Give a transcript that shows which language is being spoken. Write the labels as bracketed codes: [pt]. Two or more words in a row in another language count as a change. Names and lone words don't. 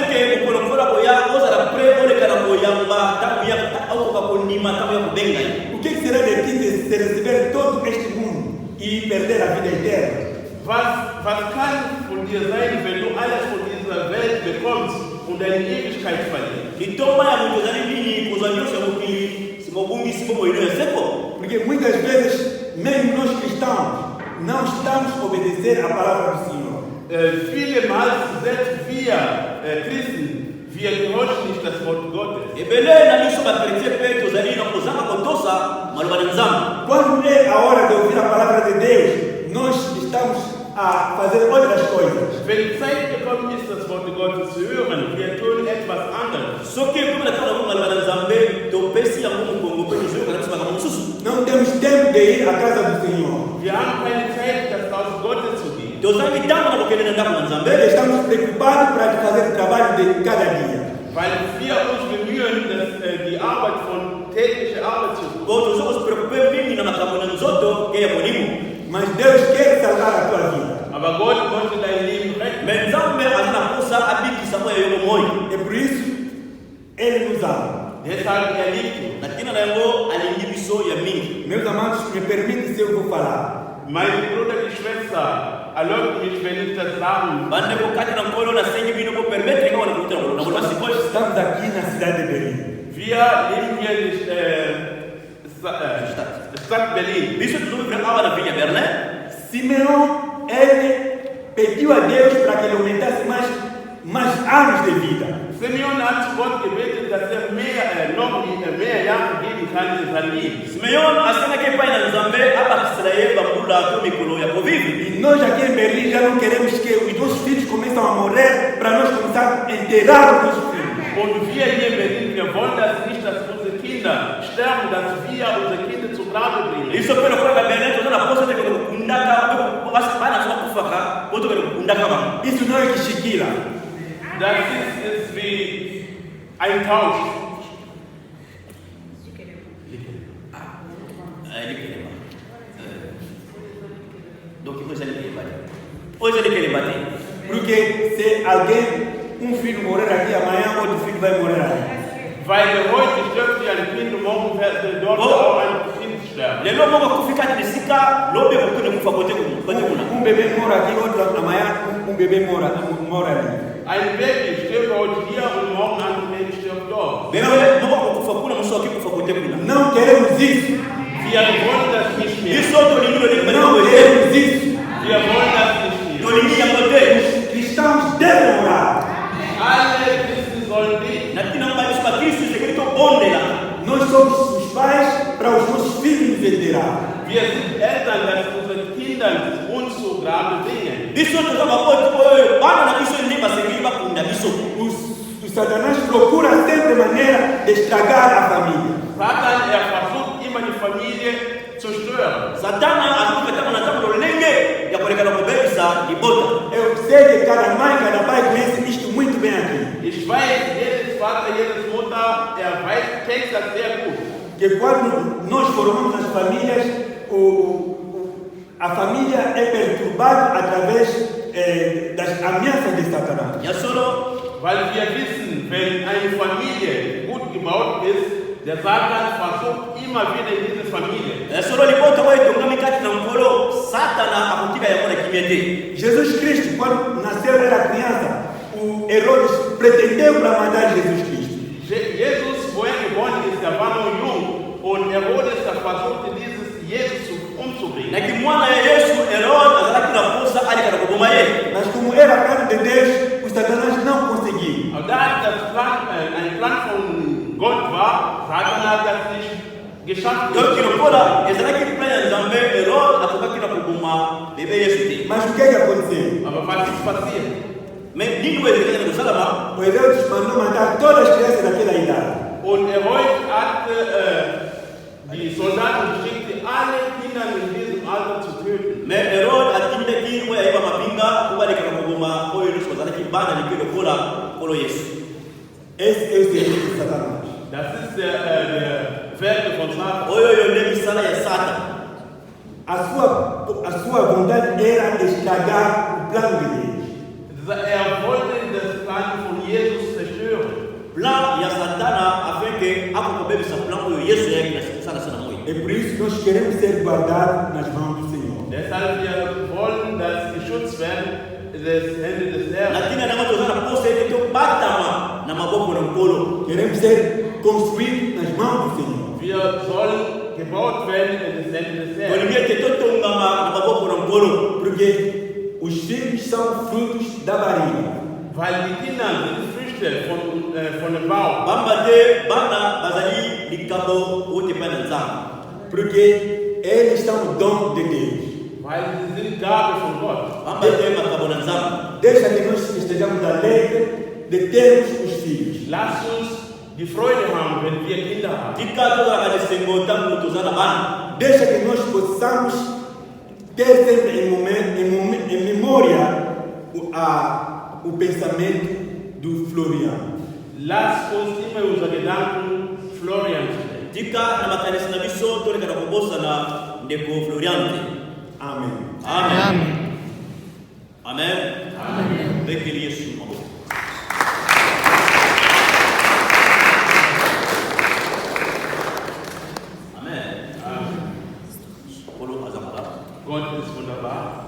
[pt] O que será de ti se receber todo este mundo e perder a vida eterna? [de] Was kann von dir sein, wenn du alles von dieser Welt bekommst und deine Ewigkeit verlierst? [pt] Porque muitas vezes, mesmo nós cristãos, não estamos a obedecer a palavra do Senhor. [de] Viele Mal, selbst wir Christen, wir gehorchen nicht das Wort Gottes. [pt] Quando é a hora de ouvir a palavra de Deus, nós estamos a fazer outras coisas. [de] Wenn Zeit gekommen ist, das Wort Gottes zu hören, wir tun etwas anderes. [pt] Não temos tempo de ir à casa do Senhor. [de] Wir haben keine Zeit, das Haus Gottes zu gehen. [pt] Estamos preocupados para fazer o trabalho de cada dia. [de] Weil wir uns bemühen, die Arbeit von tägliche Arbeit zu tun. [pt] Mas Deus quer salvar a tua vida. [de] Aber Gott möchte dein Leben retten. [pt] É por isso Ele nos ama. [de] Deshalb er liebt uns. [pt] Meus amados, me permite se eu vou falar. [de] Meine Brüder und Schwester, erlaubt mich, wenn ich das sagen. [pt] Estamos aqui na cidade de Berlim. [de] Wir leben hier in Stadt Berlin. [pt] Simeão, ele pediu a Deus para que ele aumentasse mais anos de vida. [de] Simeon hat Gott gebeten, dass noch mehr Jahre geben kann in sein Leben. [pt] E nós aqui em Berlim já não queremos que os nossos filhos comecem a morrer para nós começar a enterrar os nossos filhos. [de] Und wir hier in Berlin, wir wollen das nicht, dass unsere Kinder sterben, dass wir unsere Kinder zu Grabe bringen. [pt] Isso não é kishikila. [en] That is the Eintausch. [pt] Donc hoje ele quer bater. Hoje ele quer bater. Porque se alguém, filho morrer aqui, amanhã outro filho vai morrer aí. [de] Weil heute stirbt wie ein Kind und morgen wird dort auch ein Kind sterben. [sw] Lelo Mungu kufika nisika lobe kukune kufa kote kuna. [pt] Bebê mora aqui, outro amanhã bebê mora ali. [de] Ein Baby stirbt heute hier und morgen ein Baby stirbt dort. [pt] Não queremos isso. [de] Wir wollen das nicht mehr. [pt] Não queremos isso. [de] Wir wollen das nicht mehr. [pt] Cristãos devem orar. [de] Alle Christen sollen beten. [pt] Nós somos os pais para os nossos filhos nos enterrar. [de] Wir sind Eltern, dass unsere Kinder uns so Grabe bringen. [pt] O Satanás procura sempre maneira de estragar a família. [de] Satan, versucht immer die Familie zu stören. [pt] Eu sei que cada mãe, cada pai conhece isto muito bem aqui. [de] Ich weiß, jedes Vater, jedes Mutter, kennt das sehr gut. [pt] Que quando nós formamos as famílias, a família é perturbada através das ameaças de Satanás. [de] Weil wir wissen, wenn eine Familie gut gebaut ist, der Satan versucht immer wieder in diese Familie. [pt] Jesus Cristo, quando nasceu, era criança. O Herodes pretendeu matar Jesus Cristo. [de] Jesus, wo geboren ist, der war noch jung. Und Herodes versuchte, dieses Jesus umzubringen. [pt] Mas como era plano de Deus, o Satanás não conseguiu. [de] Da das ein Plan von Gott war, Satan hat das nicht geschafft. [pt] Mas o que aconteceu? [de] Aber was ist passiert? [pt] O Herodes mandou matar todas as crianças daquela idade. [de] Und Herodes hat die Soldaten geschickt, alle Kinder in diesem Alter zu töten. [pt] Esse é o segredo de Satanás. [de] Das ist der Werk von Satan. [pt] A sua vontade era estragar o plano de Deus. [de] Wollte das Plan von Jesus zerstören. [pt] É por isso que nós queremos ser guardados nas mãos do Senhor. [de] Deshalb wir wollen, dass geschützt werden das Hände des Herrn. [pt] Queremos ser construídos nas mãos do Senhor. [de] Wir sollen gebaut werden in das Hände des Herrn. [pt] Porque os filhos são frutos da barriga. [de] Weil die Kinder sind Früchte von dem Bauch. [pt] Porque eles são o dom de Deus. [de] Weil sie sind Gabe von Gott. [pt] Deixa que nós estejamos alegres de termos os filhos. [de] Lass uns die Freude haben, wenn wir Kinder haben. [pt] Deixa que nós possamos ter sempre em memória o pensamento do Floriano. [de] Lass uns immer unsere Gedanken Florian stellen. Amen. Amen. Amen. Amen. Gott ist wunderbar.